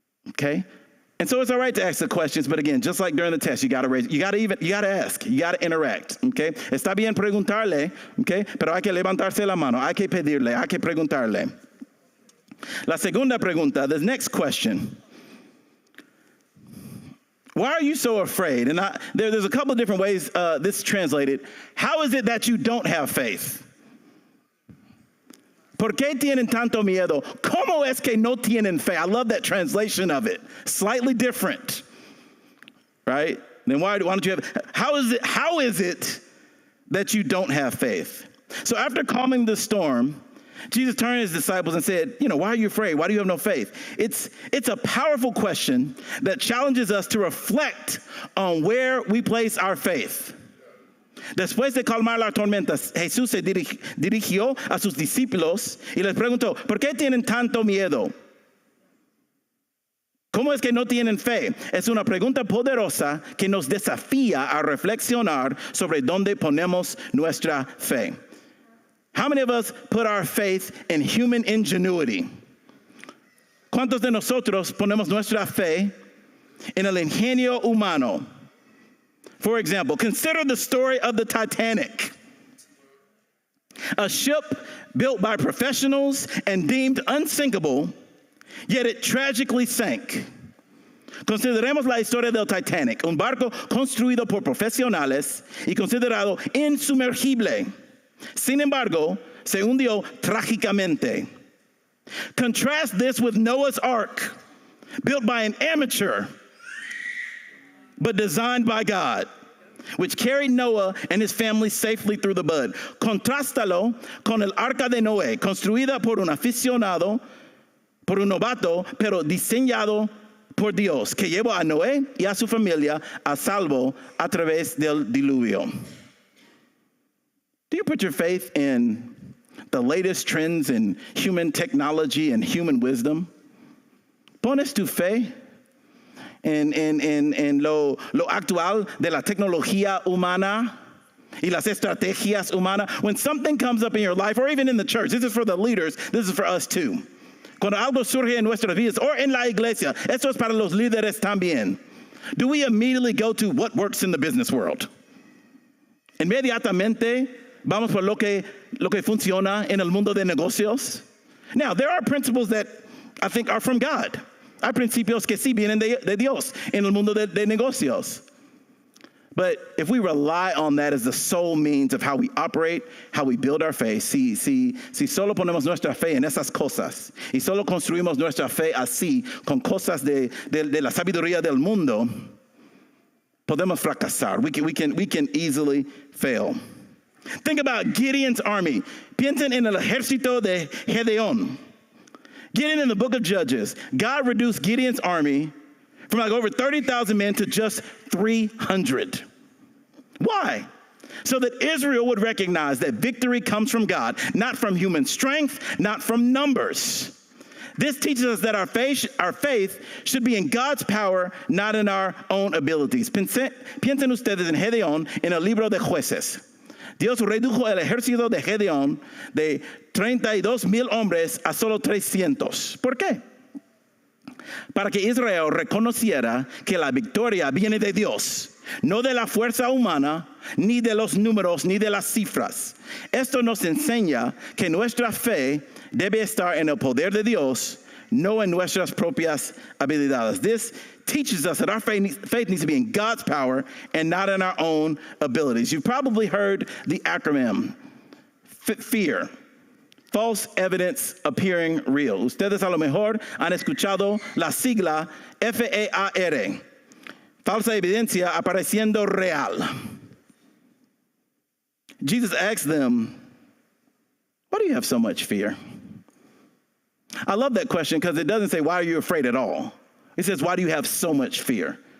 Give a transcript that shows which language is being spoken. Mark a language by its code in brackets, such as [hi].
[en] Okay? And so it's all right to ask the questions, but again, just like during the test, you got to ask, you got to interact, okay? [es] Está bien preguntarle, okay? Pero hay que levantarse la mano, hay que pedirle, hay que preguntarle. La segunda pregunta, [en] the next question. Why are you so afraid? And there's a couple of different ways this is translated. How is it that you don't have faith? [es] ¿Por qué tienen tanto miedo? ¿Cómo es que no tienen fe? [en] I love that translation of it. Slightly different, right? Then why don't you have? How is it that you don't have faith? So after calming the storm, Jesus turned to his disciples and said, why are you afraid? Why do you have no faith? It's a powerful question that challenges us to reflect on where we place our faith. [es] Después de calmar la tormenta, Jesús se dirigió a sus discípulos y les preguntó, ¿por qué tienen tanto miedo? ¿Cómo es que no tienen fe? Es una pregunta poderosa que nos desafía a reflexionar sobre dónde ponemos nuestra fe. [en] How many of us put our faith in human ingenuity? [es] ¿Cuántos de nosotros ponemos nuestra fe en el ingenio humano? [en] For example, consider the story of the Titanic, a ship built by professionals and deemed unsinkable, yet it tragically sank. [es] Consideremos la historia del Titanic, un barco construido por profesionales y considerado insumergible. Sin embargo, se hundió trágicamente. [en] Contrast this with Noah's Ark, built by an amateur, but designed by God, which carried Noah and his family safely through the flood. [es] Contrástalo con el Arca de Noé, construida por un aficionado, por un novato, pero diseñado por Dios, que llevó a Noé y a su familia a salvo a través del diluvio. [en] Do you put your faith in the latest trends in human technology and human wisdom? [es] ¿Pones tu fe en lo actual de la tecnología humana y las estrategias humanas? [en] When something comes up in your life, or even in the church, this is for the leaders, this is for us too. [es] Cuando algo surge en nuestras vidas, or en la iglesia, esto es para los líderes también. [en] Do we immediately go to what works in the business world? [es] Inmediatamente vamos por lo que funciona en el mundo de negocios. [en] Now, there are principles that I think are from God. [es] Hay principios que sí vienen de Dios en el mundo de negocios. [en] But if we rely on that as the sole means of how we operate, how we build our faith, [es] si solo ponemos nuestra fe en esas cosas y solo construimos nuestra fe así con cosas de la sabiduría del mundo, podemos fracasar. [en] We can easily fail. Think about Gideon's army. [es] Piensen en el ejército de Gedeón. [en] Gideon in the book of Judges, God reduced Gideon's army from like over 30,000 men to just 300. Why? So that Israel would recognize that victory comes from God, not from human strength, not from numbers. This teaches us that our faith should be in God's power, not in our own abilities. [es] Piensen ustedes en Gedeón en el libro de Jueces. Dios redujo el ejército de Gedeón de 32,000 hombres a solo 300. ¿Por qué? Para que Israel reconociera que la victoria viene de Dios, no de la fuerza humana, ni de los números, ni de las cifras. Esto nos enseña que nuestra fe debe estar en el poder de Dios, no en nuestras propias habilidades. [en] This teaches us that our faith needs to be in God's power and not in our own abilities. You've probably heard the acronym FEAR. False evidence appearing real. [es] Ustedes a lo mejor han escuchado la sigla FEAR. Falsa evidencia apareciendo real. [en] Jesus asked them, why do you have so much fear? I love that question because it doesn't say, why are you afraid at all? It says, why do you have so much fear?